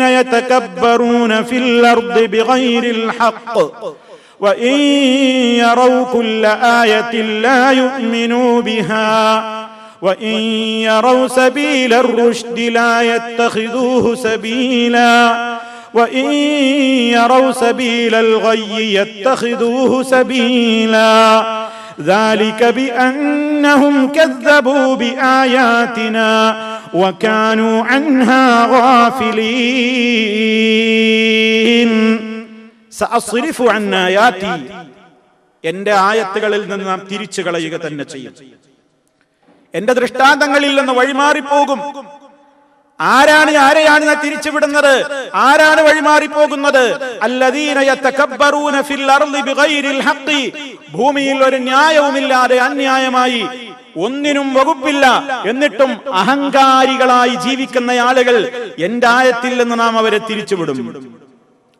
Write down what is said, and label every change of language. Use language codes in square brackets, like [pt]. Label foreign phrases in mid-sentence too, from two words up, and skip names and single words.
[ar] يتكبرون في الأرض بغير الحق وإن يروا كل آية لا يؤمنوا بها وإن يروا سبيل الرشد لا يتخذوه سبيلا وَإِن يَرَوْا سَبِيلَ الْغَيِّ يَتَّخِذُوهُ سَبِيلًا ذَلِكَ بِأَنَّهُمْ كَذَّبُوا بِآيَاتِنَا وَكَانُوا عَنْهَا غَافِلِينَ سَأَصْرِفُ عَنْ آيَاتِي, [ml] എന്റെ ആയത്തുകളിൽ നിന്ന് നാം തിരിച്ചു കളയുക തന്നെ ചെയ്യും. എന്റെ ദൃഷ്ടാന്തങ്ങളിൽ നിന്ന് വഴിമാറിപ്പോകും. ആരെയാണ് തിരിച്ചുവിടുന്നത്? ആരാണ് വഴിമാറിപ്പോകുന്നത്? [ar] الذين يتكبرون في الأرض بغير الحق, [ml] ഭൂമിയിൽ ഒരു ന്യായവുമില്ലാതെ അന്യായമായി ഒന്നിനും വകുപ്പില്ല എന്നിട്ടും അഹങ്കാരികളായി ജീവിക്കുന്ന ആളുകൾ എന്റെ ആയത്തിൽ നിന്ന് നാം അവരെ തിരിച്ചുവിടും.